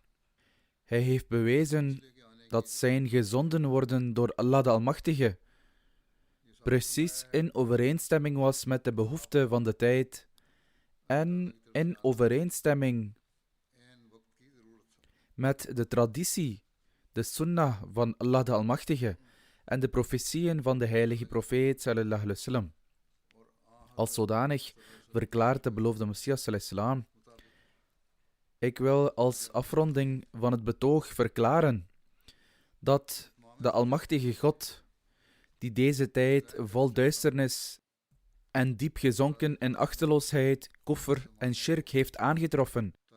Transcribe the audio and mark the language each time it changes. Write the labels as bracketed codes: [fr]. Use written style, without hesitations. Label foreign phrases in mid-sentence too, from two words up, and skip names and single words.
[nl] Hij heeft bewezen dat zijn gezonden worden door Allah de Almachtige precies in overeenstemming was met de behoeften van de tijd en in overeenstemming met de traditie, de sunnah van Allah de Almachtige en de profetieën van de heilige profeet [ar] صلى الله عليه وسلم. [nl] Als zodanig verklaart de beloofde Messias [ar] صلى الله عليه وسلم: [nl] ik wil als afronding van het betoog verklaren dat de Almachtige God, die deze tijd vol duisternis en diep gezonken in achteloosheid, kufr en shirk heeft aangetroffen,